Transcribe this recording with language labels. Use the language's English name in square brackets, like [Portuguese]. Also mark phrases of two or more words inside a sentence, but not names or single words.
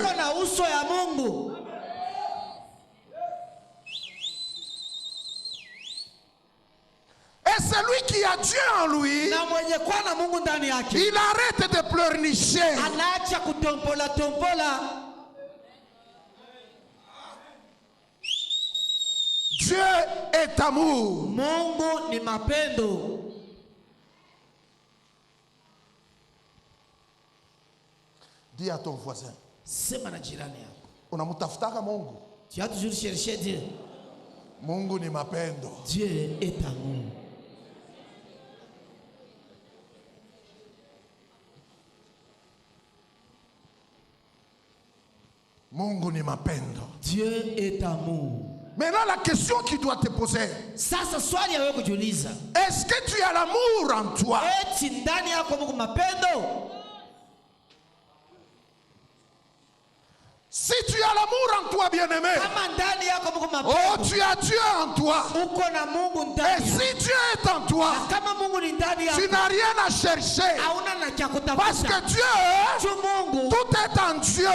[French] Et celui qui a Dieu en lui, il arrête de pleurnicher. Dieu est amour. [Swahili] Mungu ni mapendo. [French] Dis à ton voisin. [Swahili] Sema na jirani yako. Unamtafutaka Mungu. [French] Tu as toujours cherché Dieu. [Swahili] Mungu ni mapendo. [French] Dieu est amour. [Swahili] Mungu ni mapendo. [French] Dieu est amour. Maintenant la question qui doit te poser. [Swahili] Sasa swali yawe kujiuliza. [French] Est-ce que tu as l'amour en toi? [Swahili] Eti ndani yako Mungu mapendo? [French] Si tu as l'amour en toi, bien-aimé, oh, tu as Dieu en toi. Et si Dieu est en toi, tu n'as rien à chercher. Parce que Dieu, tout est en Dieu.